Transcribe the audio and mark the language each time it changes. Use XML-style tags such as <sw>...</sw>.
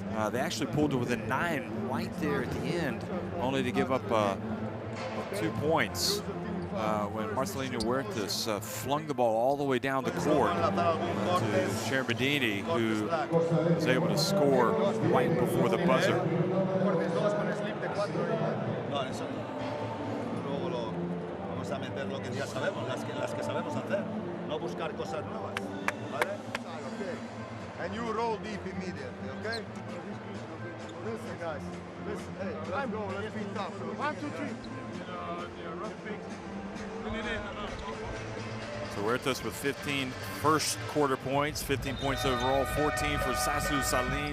<en>They actually pulled to within 9 right there at the end, only to give up 2 points. When Marcelino Huertas flung the ball all the way down the court to Shermadini, who was able to score right before the buzzer.</en> <es>No, eso luego vamos a meter lo que ya sabemos, las que sabemos hacer, no buscar cosas nuevas, ¿vale?</es> <en>Okay. And you roll deep immediately, okay? Listen, guys. Listen, hey, let's go. Let's be tough. 1, 2, 3. So Huertas with 15 first quarter points, 15 points overall, 14 for Sasu Salin.</en>